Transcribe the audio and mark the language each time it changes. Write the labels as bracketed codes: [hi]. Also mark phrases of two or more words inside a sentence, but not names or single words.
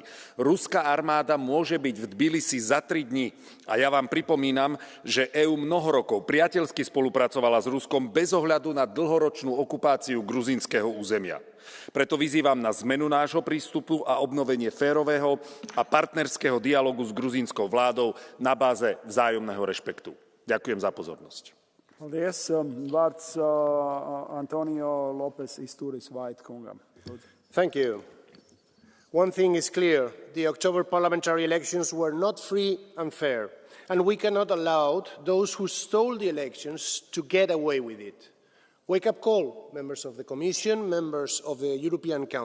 [sk] Ruská armáda môže byť v Tbilisi za 3 dní a ja vám pripomínam, že EÚ mnoho rokov priateľsky spolupracovala s Ruskom bez ohľadu na dlhoročnú okupáciu gruzínskeho územia. Preto vyzývam na zmenu nášho prístupu a obnovenie férového a partnerského dialógu s gruzínskou vládou na báze vzájomného rešpektu. Ďakujem za pozornosť. [lv] Paldies. Vārds Antonio Lopes Istúris White kungam. [en] Thank you. One thing is clear. The October parliamentary elections were not free and fair, and we cannot allow those who stole the elections to get away with it. Wake-up call, members of the Commission, members of the European Council.